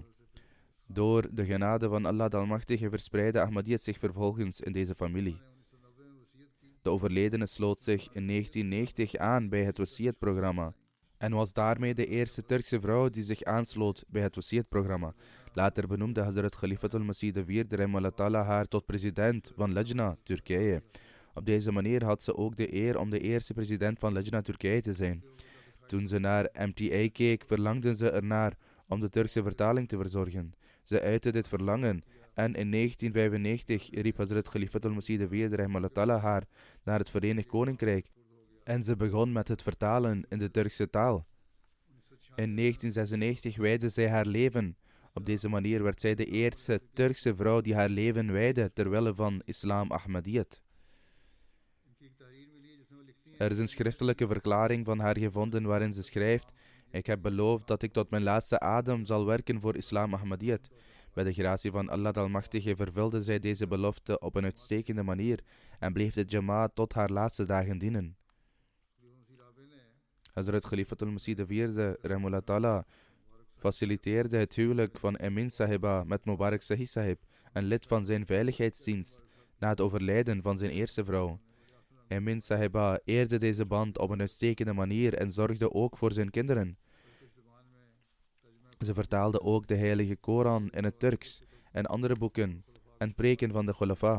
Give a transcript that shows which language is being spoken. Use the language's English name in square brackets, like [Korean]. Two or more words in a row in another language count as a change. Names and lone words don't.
[Dutch] Door de genade van Allah de Almachtige verspreidde Ahmadiyyat zich vervolgens in deze familie. De overledene sloot zich in 1990 aan bij het Wasiyat-programma en was daarmee de eerste Turkse vrouw die zich aansloot bij het Wasiyat-programma. Later benoemde Hazrat Khalifatul Masih IV [Arabic] رحمه الله تعالى [Dutch] haar tot president van Lajna, Turkije. Op deze manier had ze ook de eer om de eerste president van Lajna, Turkije te zijn. Toen ze naar MTA keek, verlangden ze ernaar om de Turkse vertaling te verzorgen. Ze uitte dit verlangen en in 1995 riep Hazrat Khalifatul Masih IV [Arabic] رحمه الله تعالى [Dutch] haar naar het Verenigd Koninkrijk en ze begon met het vertalen in de Turkse taal. In 1996 wijdde zij haar leven. Op deze manier werd zij de eerste Turkse vrouw die haar leven wijdde terwille van Islam Ahmadiyyat. Er is een schriftelijke verklaring van haar gevonden waarin ze schrijft: ik heb beloofd dat ik tot mijn laatste adem zal werken voor Islam Ahmadiyyat. Bij de gratie van Allah de Almachtige vervulde zij deze belofte op een uitstekende manier en bleef de Jamaat tot haar laatste dagen dienen. Hazrat Khalifatul Masih IV [Arabic] رحمه الله تعالى [Dutch] faciliteerde het huwelijk van Emin Sahiba met Mubarak Sahi Sahib, een lid van zijn veiligheidsdienst, na het overlijden van zijn eerste vrouw. Emin Sahiba eerde deze band op een uitstekende manier en zorgde ook voor zijn kinderen. Ze vertaalde ook de heilige Koran in het Turks en andere boeken en preken van de Khulafa.